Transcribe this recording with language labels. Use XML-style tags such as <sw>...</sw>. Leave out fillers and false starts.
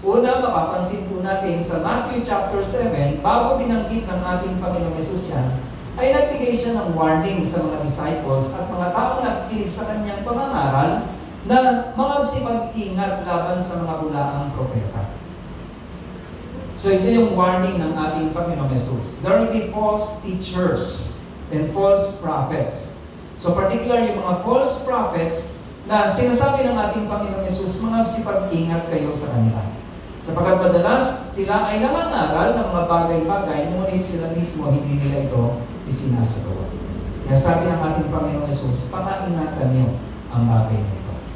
<tl>Una, mapapansin po natin sa Matthew chapter 7, bago binanggit ng ating Panginoong Hesus yan, ay nagbigay siya ng warning sa mga disciples at mga taong nakikinig sa kanyang pangangaral na magsipag-ingat laban sa mga bulaang propeta. So ito yung warning ng ating Panginoong Hesus.</tl> <en>There will be false teachers and false prophets.</en> <tl>So particular yung mga false prophets na sinasabi ng ating Panginoong Hesus, magsipag-ingat kayo sa kanila. Sapagkat madalas sila ay nangangaral ng mga bagay-bagay, ngunit sila mismo hindi nila ito isinasagawa. Kaya sabi ng ating Panginoong Hesus, pakaingatan niyo ang bagay nito.</tl>